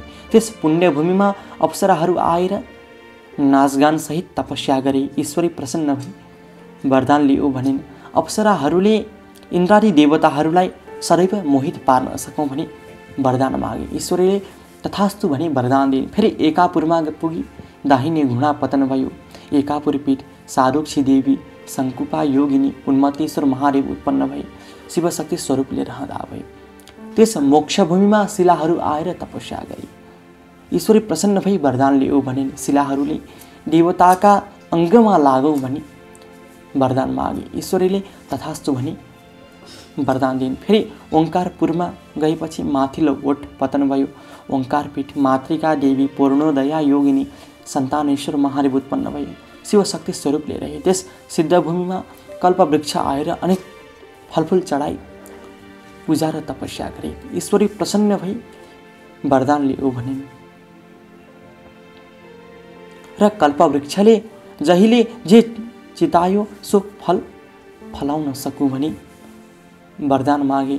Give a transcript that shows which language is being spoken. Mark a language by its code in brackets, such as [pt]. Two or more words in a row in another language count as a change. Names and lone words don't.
[ne] त्यस पुण्यभूमिमा अप्सराहरू आएर नाचगान सहित तपस्या गरे। ईश्वरी प्रसन्न भई वरदान लियो भनिन्। अप्सराहरूले इन्द्रादि देवताहरूलाई सदैव मोहित पार्न सकौँ भनी वरदान मागे। ईश्वरीले तथास्तु भनी वरदान दिए। फेरि एकापुरमा पुगी दाहिने घुँडा पतन भयो। एकापुर पीठ साधुक्षी देवी शङ्कुपा योगिनी उन्मतेश्वर महादेव उत्पन्न भए। शिवशक्ति स्वरूपले रहँदा भए। त्यस मोक्षभूमिमा शिलाहरू आएर तपस्या गरे। ईश्वरी प्रसन्न भई वरदान लियो भनिन्। शिलाहरूले देवताका अङ्गमा लागौ भनी वरदान मागे। ईश्वरीले तथास्तु भनी वरदान दिइन्। फेरि ओङ्कारपुरमा गएपछि माथिल्लो ओठ पतन भयो। ओङ्कारपीठ मातृका देवी पूर्णोदया योगिनी सन्तानेश्वर महादेव उत्पन्न भए। शिवशक्ति स्वरूपले रहे। त्यस सिद्धभूमिमा कल्पवृक्ष आएर अनेक फलफुल चढाई पूजा र तपस्या गरे। ईश्वरी प्रसन्न भई वरदान लियो भनिन् र कल्पवृक्षले जहिले जे चितायो सो फल फलाउन सकु भनी वरदान मागे।